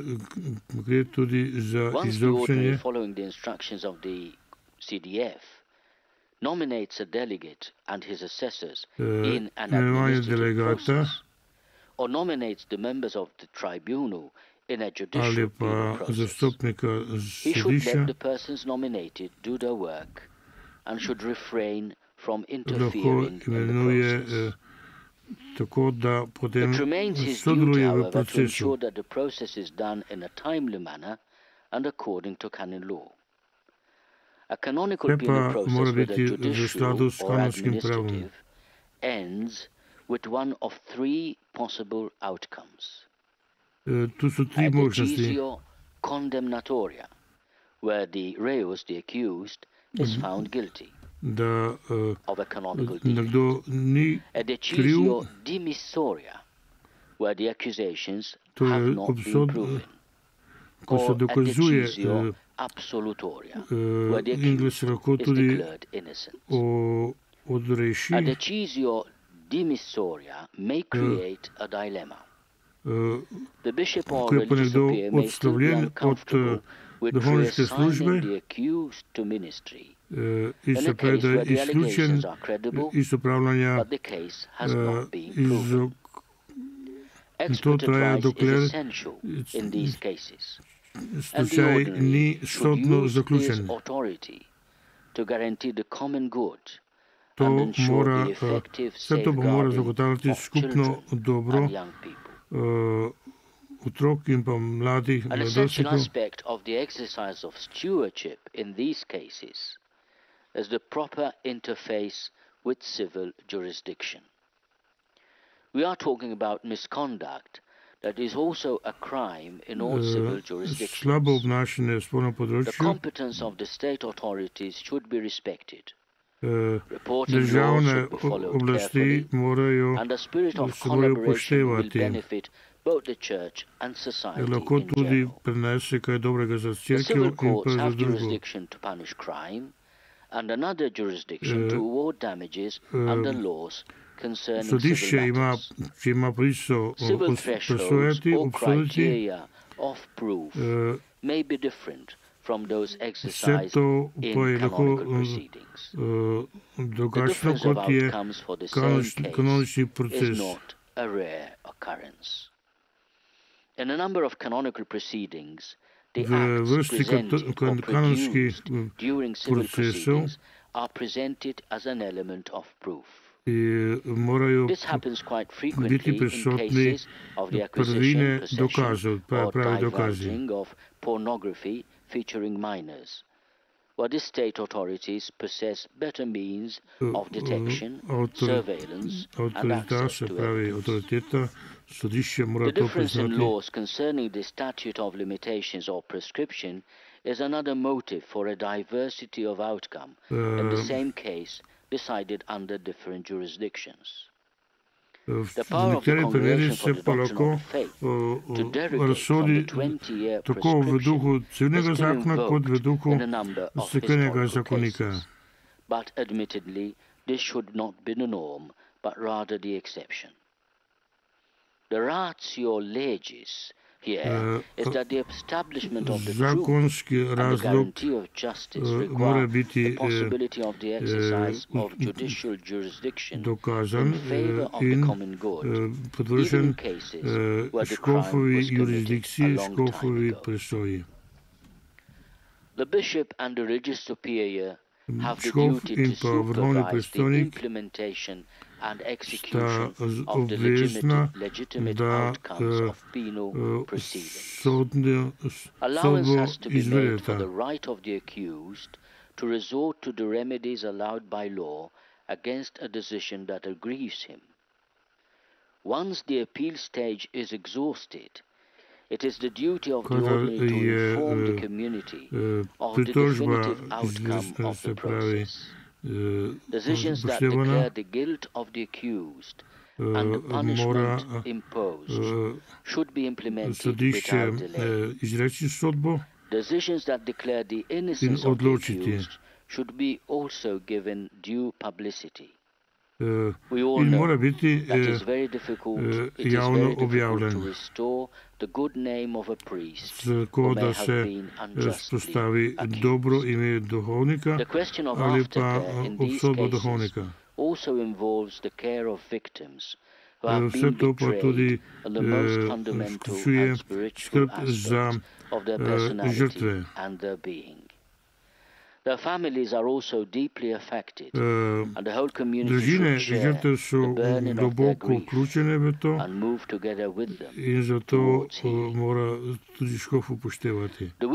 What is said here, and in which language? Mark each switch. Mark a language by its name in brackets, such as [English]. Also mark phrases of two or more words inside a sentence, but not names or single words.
[English] Once the ordinary, following the instructions of the CDF, nominates a delegate and his assessors in an administrative process, or nominates the members of the tribunal in a [Slovenian] ali [English] judicial [Slovenian] pa [English] penal process, [Slovenian] zastopnika [English] he should [Slovenian] sodišča, [English] let the persons nominated do their work and should refrain from [Slovenian] lahko [English] interfering in the [Slovenian] imenuje [English] process. [Slovenian] tako, da potem [English] It remains his duty, [Slovenian] sodeluje v [English] however, to [Slovenian] procesu. [English] ensure that the process is done in a timely manner and according to canon law. A canonical [Slovenian] Vse pa [English] penal process, [Slovenian] mora [English] whether [Slovenian] biti v skladu [English] judicial [Slovenian] s [English] or [Slovenian] kanonskim pravom. [English] administrative, ends with one of three possible outcomes. [Slovenian] Tu so tri možnosti. [Latin] Decisio condemnatoria, [English] where the reus, the accused, is found guilty [Slovenian] Da [English] of a canonical deed. [Slovenian] nekdo ni [English] A [Slovenian] kriv, [Latin] decisio dimissoria, [English] where the accusations [Slovenian] to [English] have [Slovenian] je [English] not been [Slovenian] obsod, [English] proven. [Slovenian] ko se [English] Or a [Slovenian] dokazuje [Latin] decisio absolutoria, [English] where the [Slovenian] in da se [English] accused [Slovenian] lahko [English] is [Slovenian] tudi [English] declared innocent. [Slovenian] odreši. [English] A [Latin] decisio dimissoria [English] may create a dilemma. The bishop or [Slovenian] Ko je pa [English] religious [Slovenian] nekdo [English] superior may still be [Slovenian] odslovljen od [English] uncomfortable with [Slovenian] duhovniške službe, [English] reassigning the accused to ministry [Slovenian] in [English] in [Slovenian] se [English] a [Slovenian] pravi, [English] case [Slovenian] da [English] where [Slovenian] je [English] the [Slovenian] izključen [English] allegations are credible, [Slovenian] iz upravljanja [English] but the case has not been proven. [Slovenian] in to [English] Expert [Slovenian] traja, [English] advice [Slovenian] dokler [English] is essential in these cases, and the [Slovenian] slučaj ni [English] ordinary should [Slovenian] sodno [English] use [Slovenian] zaključen. [English] his authority to guarantee the common good [Slovenian] To [English] and ensure [Slovenian] mora, [English] the effective [Slovenian] vse to pa mora [English] safeguarding [Slovenian] zagotavljati [English] of [Slovenian] skupno [English] children [Slovenian] dobro [English] and young people. [Slovenian] otrok in pa mladih, [English] An essential [Slovenian] mladostnikov. [English] aspect of the exercise of stewardship in these cases is the proper interface with civil jurisdiction. We are talking about misconduct that is also a crime in all civil [Slovenian] Slabo [English] jurisdictions. [Slovenian] obnašanje v spolnem [English] The [Slovenian] področju. [English] competence of the state authorities should be respected. Reporting laws [Slovenian] Državne [English] should be followed [Slovenian] oblasti [English] carefully, [Slovenian] morajo [English] and the spirit of [Slovenian] se morajo [English] collaboration will [Slovenian] upoštevati. [English] benefit both the church and society [Slovenian] Lahko [English] in [Slovenian] tudi [English] general. [Slovenian] prinese kaj dobrega za [English] The [Slovenian] cerkev [English] civil [Slovenian] in pa [English] courts [Slovenian] za [English] have [Slovenian] družbo. [English] jurisdiction to punish crime and another jurisdiction to award damages under laws concerning [Slovenian] Sodišče [English] civil [Slovenian] ima, [English] matters. [Slovenian] če ima pravico [English] Civil thresholds [Slovenian] presojati, [English] or [Slovenian] obsoditi, [English] criteria of proof may be different from those [Slovenian] vse [English] exercised [Slovenian] to [English] in [Slovenian] pa je lahko [English] canonical proceedings. The [Slovenian] drugačno, [English] difference of [Slovenian] kot je [English] outcomes for the same case [Slovenian] kanonični [English] is [Slovenian] proces. [English] not a rare occurrence. In a number of canonical proceedings, the [Slovenian] V [English] acts [Slovenian] vrsti [English] presented or [Slovenian] kanonskih [English] produced during civil [Slovenian] procesov [English] proceedings are presented as an element of proof. [Slovenian] morajo [English] This happens quite [Slovenian] biti [English] frequently in [Slovenian] prisotni [English] cases of the [Slovenian] prvine [English] acquisition, possession, [Slovenian] dokazov, [English] or [Slovenian] pravi dokazi. [English] divulging of pornography featuring minors, where the state authorities possess better means of detection, surveillance, and [Slovenian] Avtoriteta, [English] access [Slovenian] se [English] to [Slovenian] pravi [English] evidence. [Slovenian] avtoriteta, sodišče mora [English] The [Slovenian] to [English] difference in [Slovenian] priznati. [English] laws concerning the statute of limitations or prescription is another motive for a diversity of outcome in the same case decided under different jurisdictions. [Slovenian] V [English] The power of the [Slovenian] nekaterih [English] Congregation [Slovenian] primerih [English] for [Slovenian] se [English] the [Slovenian] pa [English] Doctrine [Slovenian] lahko [English] of Faith to derogate [Slovenian] razsodi [English] from the 20-year [Slovenian] tako v duhu [English] prescription [Slovenian] civilnega [English] is still [Slovenian] zakona kot v [English] invoked [Slovenian] duhu [English] in a number of [Slovenian] cerkvenega [English] historical [Slovenian] zakonika. [English] cases. But admittedly, this should not be the norm, but rather the exception. The [Latin] ratio legis [English] here is that the establishment of the truth [Slovenian] Zakonski [English] and the [Slovenian] razlog [English] guarantee of justice [Slovenian] mora [English] require [Slovenian] biti [English] the possibility of the exercise of judicial jurisdiction [Slovenian] dokazan [English] in favor of the [Slovenian] in [English] common good, even [Slovenian] podvržen [English] in cases where the crime [Slovenian] škofovi [English] was committed a [Slovenian] jurisdikciji, [English] long time [Slovenian] škofovi [English] ago. [Slovenian] presoji. [English] The bishop and the religious superior have the [Slovenian] Škof [English] duty [Slovenian] in [English] to [Slovenian] pa vrhovni [English] supervise the [Slovenian] predstojnik [English] implementation and [Slovenian] sta [English] execution of the [Slovenian] obvezna, [English] legitimate [Slovenian] da [English] outcomes of penal proceedings. Allowance [Slovenian] sodbo [English] has to be made for [Slovenian] izvedeta. [English] the right of the accused to resort to the remedies allowed by law against a decision that aggrieves him. Once the appeal stage is exhausted, it is the duty of the [Slovenian] Kadar [English] ordinary to [Slovenian] je [English] inform the community of the [Slovenian] pritožba [English] definitive outcome of [Slovenian] se [English] the [Slovenian] pravi [English] process. Decisions that declare [Slovenian] upoštevana, [English] the guilt of the accused and the punishment [Slovenian] mora [English] imposed should be implemented [Slovenian] sodišče [English] without delay. [Slovenian] izreči sodbo [English] Decisions that declare the innocence [Slovenian] in [English] of the [Slovenian] odločiti. [English] accused should be also given due publicity. We all [Slovenian] in [English] know [Slovenian] mora biti [English] that it's very difficult, [Slovenian] javno [English] to [Slovenian] objavljen, [English] restore the good name of a priest [Slovenian] tako [English] who may [Slovenian] da [English] have [Slovenian] se [English] been unjustly [Slovenian] spostavi [English] accused. [Slovenian] dobro ime duhovnika [English] The question of [Slovenian] ali pa [English] aftercare in these [Slovenian] obsodbo [English] cases [Slovenian] duhovnika. [English] also involves the care of victims [Slovenian] Vse to pa tudi vključuje skrb za žrtve. Družine žrtev so globoko vključene v to in zato mora tudi škof upoštevati.